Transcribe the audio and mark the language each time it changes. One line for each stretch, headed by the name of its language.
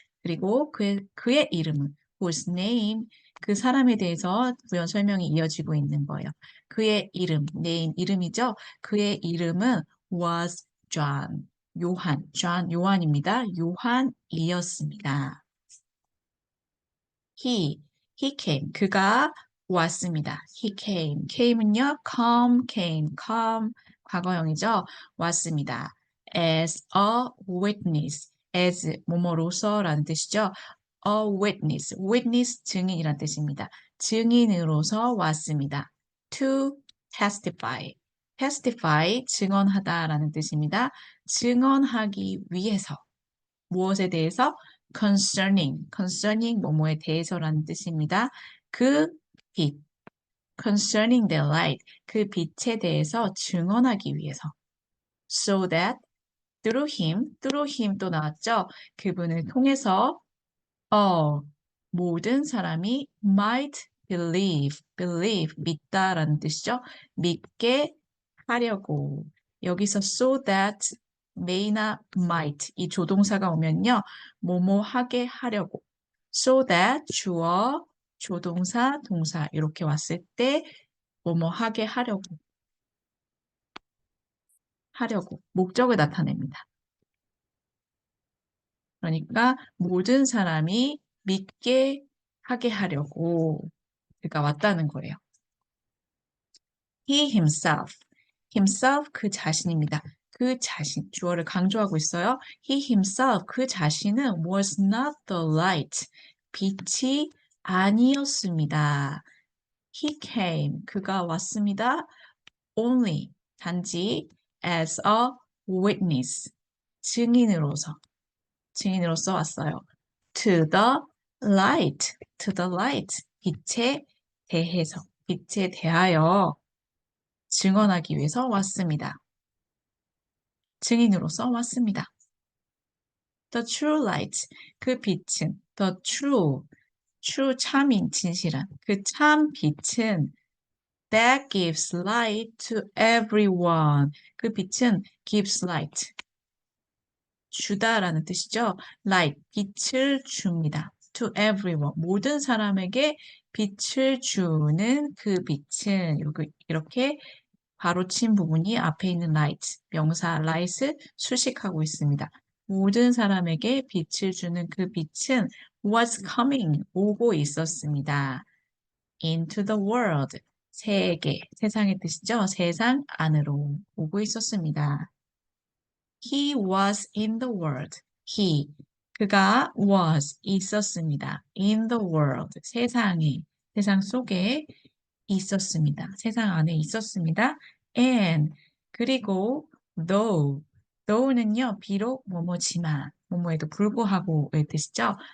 Korean: 그리고 그의 이름은
English: whose name,
Korean: 그 사람에 대해서 부연 설명이 이어지고 있는 거예요. 그의 이름, name, 이름이죠. 그의 이름은
English: was John,
Korean: John, 요한입니다. 요한이었습니다.
English: he came,
Korean: 그가 왔습니다. he came은요, come, 과거형이죠. 왔습니다.
English: as a witness, as
Korean: 뭐뭐로서라는 뜻이죠. a witness 증인이란 뜻입니다. 증인으로서 왔습니다. to testify 증언하다라는 뜻입니다. 증언하기 위해서 무엇에 대해서 concerning 뭐뭐에 대해서라는 뜻입니다. 그 빛,
English: concerning the light,
Korean: 그 빛에 대해서 증언하기 위해서.
English: So that through him
Korean: 또 나왔죠. 그분을 통해서 모든 사람이
English: might believe,
Korean: 믿다라는 뜻이죠. 믿게 하려고. 여기서 so that, may나 might, 이 조동사가 오면요. 뭐뭐 하게 하려고. so that, 주어, 조동사, 동사 이렇게 왔을 때 뭐뭐 하게 하려고. 목적을 나타냅니다. 그러니까 모든 사람이 믿게 하게 하려고 그가 왔다는 거예요.
English: He himself
Korean: 그 자신입니다. 그 자신, 주어를 강조하고 있어요.
English: He himself
Korean: 그 자신은
English: was not the light,
Korean: 빛이 아니었습니다.
English: He came
Korean: 그가 왔습니다.
English: Only 단지 as a witness
Korean: 증인으로서 왔어요.
English: To the light
Korean: 빛에 대하여 증언하기 위해서 왔습니다. 증인으로서 왔습니다.
English: The true light, 그 빛은 the true
Korean: 참인, 진실한 그 참 빛은
English: that gives light to everyone.
Korean: 그 빛은 gives light, 주다라는 뜻이죠. light, 빛을 줍니다. to everyone, 모든 사람에게 빛을 주는 그 빛은 이렇게 바로 친 부분이 앞에 있는 light, 명사 light을 수식하고 있습니다. 모든 사람에게 빛을 주는 그 빛은
English: was coming,
Korean: 오고 있었습니다.
English: into the world,
Korean: 세상의 뜻이죠. 세상 안으로 오고 있었습니다.
English: He was in the world.
Korean: 그가 was, 있었습니다.
English: In the world,
Korean: 세상 속에 있었습니다. 세상 안에 있었습니다. And, 그리고 though는요, 비록 뭐뭐지만, 뭐뭐에도 불구하고의 뜻이죠.